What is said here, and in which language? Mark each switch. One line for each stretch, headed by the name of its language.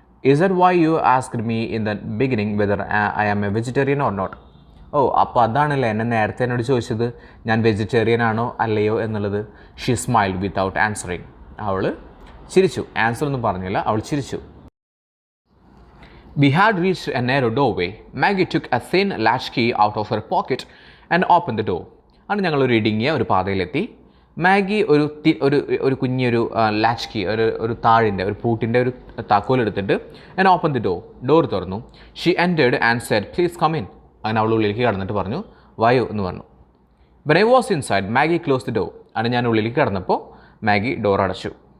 English: Is that why you asked me in the beginning whether I am a vegetarian or not?
Malayalam: ഓ, അപ്പോൾ അതാണല്ലേ എന്നെ നേരത്തെ എന്നോട് ചോദിച്ചത് ഞാൻ വെജിറ്റേറിയൻ ആണോ അല്ലയോ എന്നുള്ളത്.
English: She smiled without answering.
Malayalam: അവൾ ചിരിച്ചു, ആൻസർ ഒന്നും പറഞ്ഞില്ല, അവൾ ചിരിച്ചു.
English: We had reached a narrow doorway. Maggie took a thin latchkey out of her pocket and opened the door.
Malayalam: അങ്ങനെ ഞങ്ങളൊരു ഇടുങ്ങിയ ഒരു പാതയിലെത്തി. മാഗി ഒരു കുഞ്ഞൊരു ലാച്ച് കീ ഒരു താഴിൻ്റെ ഒരു പൂട്ടിൻ്റെ ഒരു താക്കോലെടുത്തിട്ട്
English: and open the door
Malayalam: തുറന്നു.
English: She entered and said please come in.
Malayalam: അങ്ങനെ അവൾ ഉള്ളിലേക്ക് കടന്നിട്ട് പറഞ്ഞു വായോ എന്ന് പറഞ്ഞു.
English: When I was inside Maggie close the door.
Malayalam: അങ്ങനെ ഞാൻ ഉള്ളിലേക്ക് കടന്നപ്പോൾ മാഗി ഡോർ അടച്ചു.